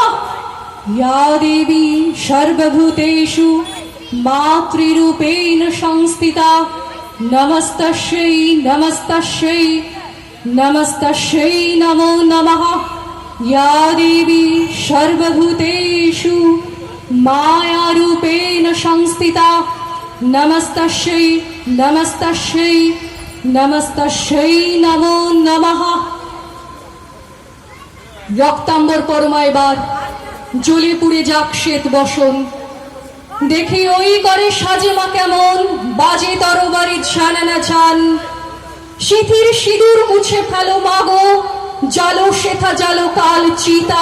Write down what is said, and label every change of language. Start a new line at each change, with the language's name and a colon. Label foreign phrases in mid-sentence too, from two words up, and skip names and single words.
Sanskrit: या देवी सर्वभूतेषु मातृरूपेण संस्थिता नमस्तस्यै नमस्तस्यै नमस्तस्यै नमो नमः। या देवी सर्वभूतेषु मायारूपेण संस्थिता नमस्तस्यै नमस्तस्यै नमस्तस्यै नमो नमः।
Bangla: রক্তাম্বর পরমা এবার জ্বলে পুড়ে যাক শ্বেত বসন, দেখি ওই করে সাজে মা কেমন বাজে তরবারি ছানা ছান। সিথির সিঁদুর মুছে ফেলো মাগো, জালো শেথা জালো কাল চিতা।